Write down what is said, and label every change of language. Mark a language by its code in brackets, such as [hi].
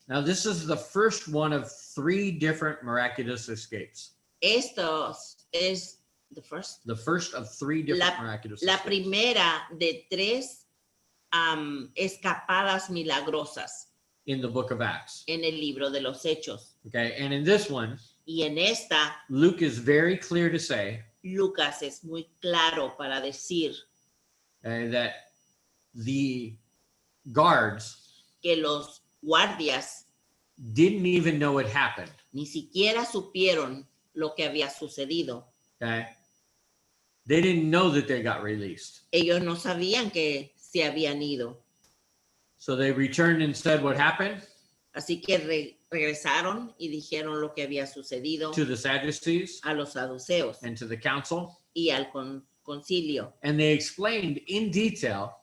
[en] Now, this is the first one of 3 different miraculous escapes. [es] Estos es [en] the first. The first of 3 different miraculous [es] La [en] escapes. [es] primera de 3 escapadas milagrosas [en] In the book of Acts. [es] en el libro de los Hechos. [en] Okay. And in this one, [es] Y en esta, [en] Luke is very clear to say [es] Lucas es muy claro para decir [en] that the guards [es] que los guardias [en] didn't even know it happened. [es] ni siquiera supieron lo que había sucedido. [en] Okay. They didn't know that they got released. [es] Ellos no sabían que se habían ido. [en] So they returned and said what happened [es] Así que regresaron y dijeron lo que había sucedido [en] to the Sadducees [es] a los saduceos [en] and to the council. [es] y al concilio. [en] And they explained in detail,